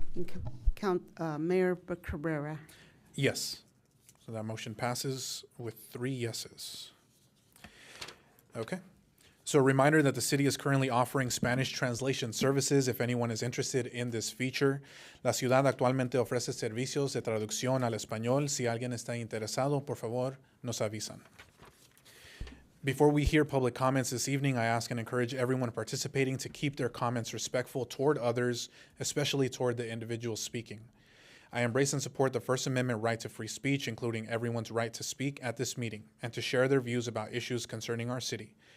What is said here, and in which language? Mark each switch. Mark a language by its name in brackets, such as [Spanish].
[English] And Mayor Cabrera. Yes. So that motion passes with 3 yeses. Okay. So a reminder that the city is currently offering Spanish translation services if anyone is interested in this feature. [Spanish] La ciudad actualmente ofrece servicios de traducción al español. Si alguien está interesado, por favor, nos avisan. [English] Before we hear public comments this evening, I ask and encourage everyone participating to keep their comments respectful toward others, especially toward the individual speaking. I embrace and support the First Amendment right to free speech, including everyone's right to speak at this meeting and to share their views about issues concerning our city.